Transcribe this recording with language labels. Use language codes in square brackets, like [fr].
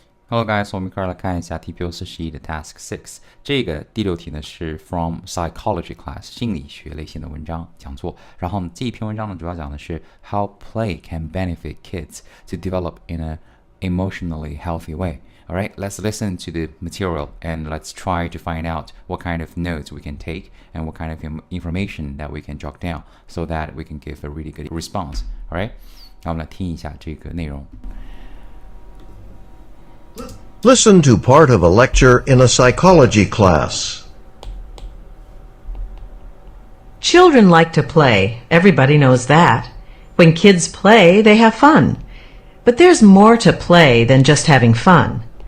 [en] Hello guys， [zh] 我们一块儿来看一下 TPO 41的 Task 6。这个第六题呢是 [en] From Psychology Class [zh] 心理学类型的文章讲座。然后呢这一篇文章呢主要讲的是 [en] How play can benefit kids to develop in a emotionally healthy way. Alright, let's listen to the material and let's try to find out what kind of notes we can take and what kind of information that we can jot down so that we can give a really good response. [zh] Alright, 那我们来听一下这个内容。 [en] Listen to part of a lecture in a psychology class. Children like to play. Everybody knows that. When kids play, they have fun. But there's more to play than just having fun.